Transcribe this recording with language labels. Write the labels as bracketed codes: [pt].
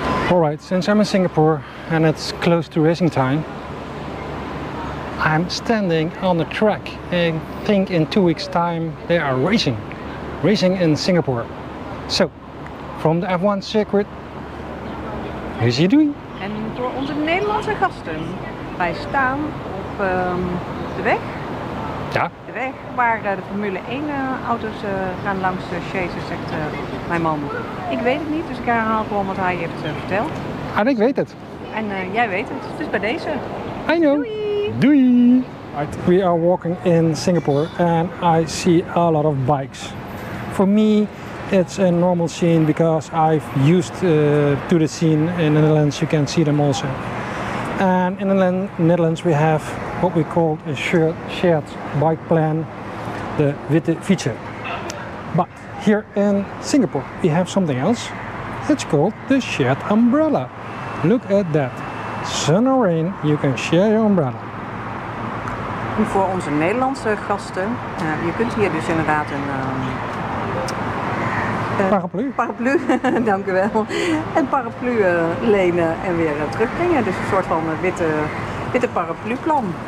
[en] Alright, since I'm in Singapore and it's close to racing time, I'm standing on the track and I think in 2 weeks time they are racing in Singapore. So, from the F1 circuit, here's Doei. [nl] En voor onze Nederlandse gasten, wij staan op de weg. Ja. De weg waar de Formule 1 auto's gaan langs chasen, zegt mijn man. Ik weet het niet, dus ik herhaal gewoon wat hij heeft verteld. En ik weet het. En jij weet het, dus bij deze. [en] I know. Doei. Right, we are walking in Singapore and I see a lot of bikes. For me, it's a normal scene because I've used to the scene in the Netherlands. You can see them also. And in the Netherlands we have what we call a shared bike plan, the witte fietsen. But here in Singapore we have something else. It's called the shared umbrella. Look at that. Sun or rain, you can share your umbrella. [nl] Voor onze Nederlandse gasten, je kunt hier dus inderdaad Paraplu. Dank u wel. Een paraplu lenen en weer terugbrengen. Dus een soort van witte paraplu-plan.